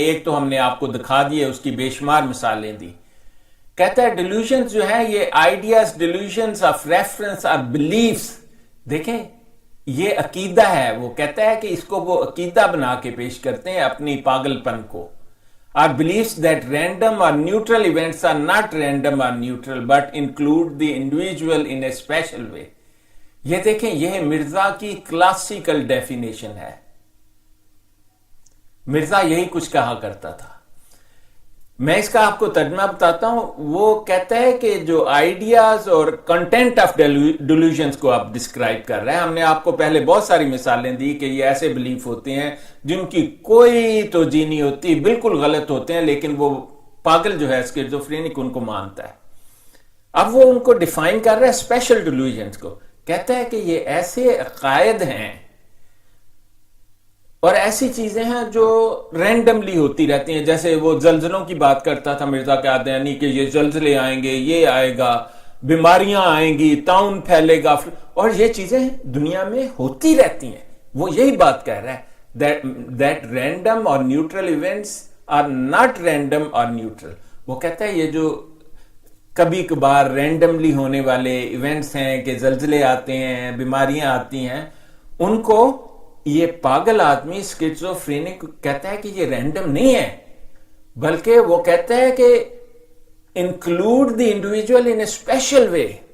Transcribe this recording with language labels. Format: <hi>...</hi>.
<ur>ایک تو ہم نے آپ کو دکھا دیا، اس کی بے شمار مثالیں دی. کہتا ہے ڈیلوژنز جو ہے یہ آئیڈیاز، ڈیلوژنز آف ریفرنس اور بلیفس. دیکھیں یہ عقیدہ ہے. وہ کہتا ہے کہ اس کو وہ عقیدہ بنا کے پیش کرتے ہیں اپنی پاگل پن کو.</ur> <en>Our beliefs that random or neutral events are not random or neutral but include the individual in a special way.</en> <ur>یہ دیکھیں یہ مرزا کی کلاسیکل ڈیفینیشن ہے. مرزا یہی کچھ کہا کرتا تھا. میں اس کا آپ کو ترجمہ بتاتا ہوں. وہ کہتا ہے کہ جو آئیڈیاز اور کنٹینٹ آف ڈیلوژنز کو آپ ڈسکرائب کر رہے ہیں. ہم نے آپ کو پہلے بہت ساری مثالیں دی کہ یہ ایسے بلیف ہوتے ہیں جن کی کوئی توجیہ نہیں ہوتی، بالکل غلط ہوتے ہیں، لیکن وہ پاگل جو ہے اسکیزوفرینک ان کو مانتا ہے. اب وہ ان کو ڈیفائن کر رہا ہے اسپیشل ڈیلوژنز کو. کہتا ہے کہ یہ ایسے عقائد ہیں اور ایسی چیزیں ہیں جو رینڈملی ہوتی رہتی ہیں. جیسے وہ زلزلوں کی بات کرتا تھا مرزا قادیانی کہ یہ زلزلے آئیں گے، یہ آئے گا، بیماریاں آئیں گی، طاعون پھیلے گا، اور یہ چیزیں دنیا میں ہوتی رہتی ہیں. وہ یہی بات کہہ رہا ہے</ur> <en>that random or neutral</en> <ur>events are not random or neutral. وہ کہتا ہے یہ جو کبھی کبھار رینڈملی ہونے والے ایونٹس ہیں کہ زلزلے آتے ہیں، بیماریاں آتی ہیں، ان کو یہ پاگل آدمی اسکیزوفرینک کہتا ہے کہ یہ رینڈم نہیں ہے، بلکہ وہ کہتا ہے کہ</ur> <en>Include the individual in a special way.</en>